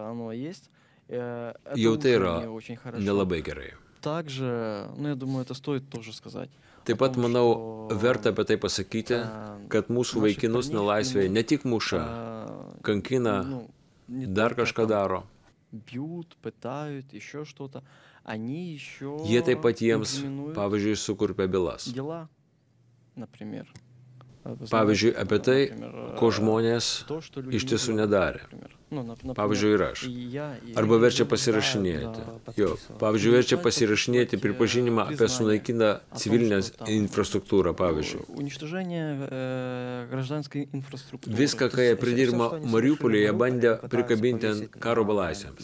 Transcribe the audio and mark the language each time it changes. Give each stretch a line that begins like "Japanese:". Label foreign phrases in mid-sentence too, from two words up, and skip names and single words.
Lithuanian: Jau tai yra nelabai gerai. Taip pat, manau, verta apie tai pasakyti, kad mūsų vaikinus nelaisvėje ne tik muša, kankina, dar kažką daro.
Russian: бьют, пытают, еще что-то. Они еще
Lithuanian: Jie taip pat jiems, pavyzdžiui, sukurpia bylas.
Russian: дела, например.
Lithuanian: Pavyzdžiui, apie tai, ko žmonės iš tiesų nedarė. Pavyzdžiui, ir aš. Arba verčia pasirašinėti. Jo, pavyzdžiui, verčia pasirašinėti pripažinimą apie sunaikintą civilinę infrastruktūrą, pavyzdžiui. Viską, ką jie pridirbo Mariupolyje, bandė prikabinti ant karo belaisviams.